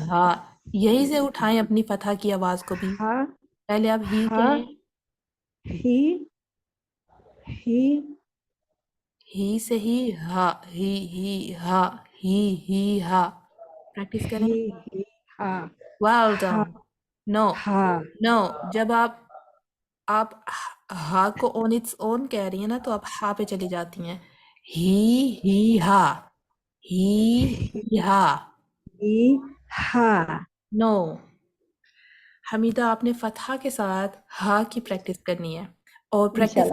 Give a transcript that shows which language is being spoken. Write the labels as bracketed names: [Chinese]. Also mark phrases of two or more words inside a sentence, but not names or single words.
[Urdu] ہاں یہی سے اٹھائیں اپنی فتح کی آواز کو بھی. ہا پہلے آپ ہی ہا کہیں، ہی ہی ہی سے ہی ہا ہی ہا ہی ہا. پریکٹس کریں. ہی ہی ہا [English] ویل ہا done. now ہا [Urdu] نو جب آپ ہا کو [English] on its own [Urdu] کہہ رہی ہیں نا تو آپ ہا پہ چلی جاتی ہیں. ہی ہا ہی ہا. ہی ہا. نو حمیدہ آپ نے فتحہ کے ساتھ ہا کی پریکٹس کرنی ہے، اور پریکٹس